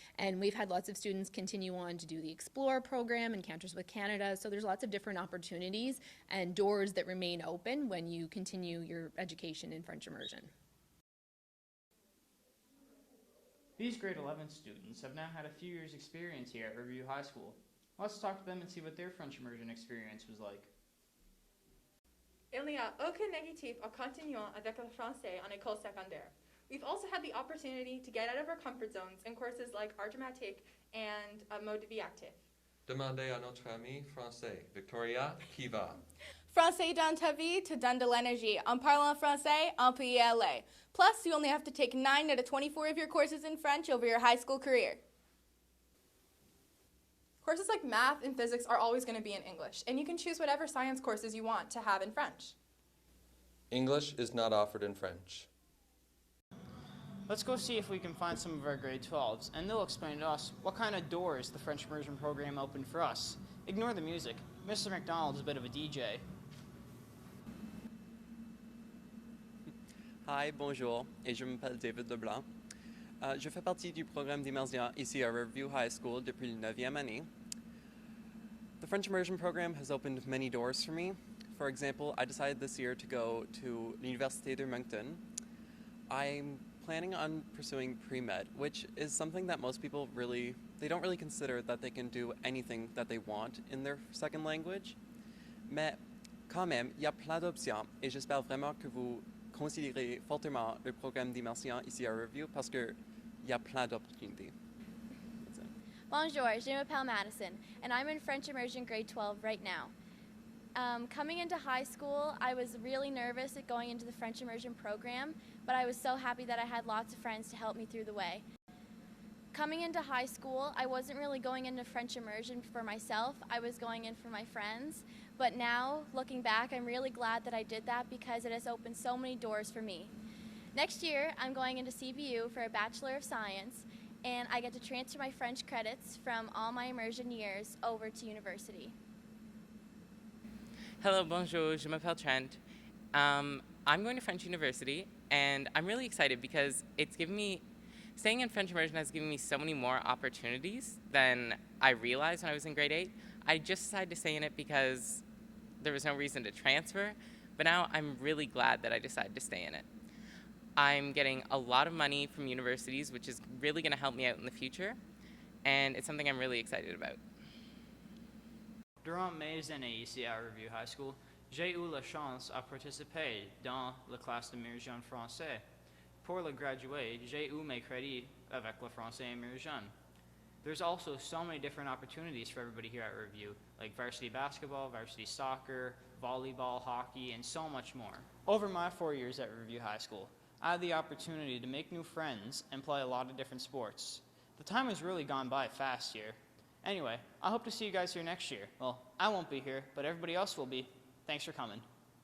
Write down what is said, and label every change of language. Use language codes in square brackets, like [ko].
[en] And we've had lots of students continue on to do the Explore program, Encounters with Canada, so there's lots of different opportunities and doors that remain open when you continue your education in French Immersion. These grade 11 students have now had a few years' experience here at Riverview High School. Let's talk to them and see what their French immersion experience was like. [fr] Il n'y a aucun négatif en continuant avec le français en école secondaire. [en] We've also had the opportunity to get out of our comfort zones in courses like art dramatique and mode de vie actif. [fr] Demandez à notre ami français, Victoria, qui va. Français dans ta vie te donne de l'énergie. En parlant français, on peut y aller. [en] Plus, you only have to take 9 out of 24 of your courses in French over your high school career. Courses like math and physics are always going to be in English, and you can choose whatever science courses you want to have in French. English is not offered in French. Let's go see if we can find some of our grade 12s, and they'll explain to us what kind of doors the French Immersion Program opened for us. Ignore the music. Mr. McDonald is a bit of a DJ. [fr] Hi, bonjour, et je m'appelle David Leblanc. Je fais partie du programme d'immersion ici à Riverview High School depuis la 9e année. [en] The French Immersion Program has opened many doors for me. For example, I decided this year to go to l'Université de Moncton. I'm planning on pursuing pre-med, which is something that most people they don't really consider that they can do anything that they want in their second language. [fr] Mais quand même, il y a plein d'options et j'espère vraiment que vous considérez fortement le programme d'immersion ici à Riverview parce qu'il y a plein d'opportunités. Bonjour, je m'appelle Madison, [en] and I'm in French Immersion grade 12 right now. Coming into high school, I was really nervous at going into the French Immersion program, but I was so happy that I had lots of friends to help me through the way. Coming into high school, I wasn't really going into French Immersion for myself, I was going in for my friends, but now, looking back, I'm really glad that I did that because it has opened so many doors for me. Next year, I'm going into CBU for a Bachelor of Science, and I get to transfer my French credits from all my immersion years over to university. [fr] Hello, bonjour, je m'appelle Trent. [en] I'm going to French University, and I'm really excited because staying in French immersion has given me so many more opportunities than I realized when I was in grade 8. I just decided to stay in it because there was no reason to transfer, but now I'm really glad that I decided to stay in it. I'm getting a lot of money from universities, which is really going to help me out in the future, and it's something I'm really excited about. [fr] Durant mes années ici à Riverview High School, j'ai eu la chance à participer dans la classe d'immersion français. Pour le graduer, j'ai eu mes crédits avec le français immersion. [en] There's also so many different opportunities for everybody here at Riverview, like varsity basketball, varsity soccer, volleyball, hockey, and so much more. Over my 4 years at Riverview High School, I had the opportunity to make new friends and play a lot of different sports. The time has really gone by fast here. Anyway, I hope to see you guys here next year. Well, I won't be here, but everybody else will be. Thanks for coming.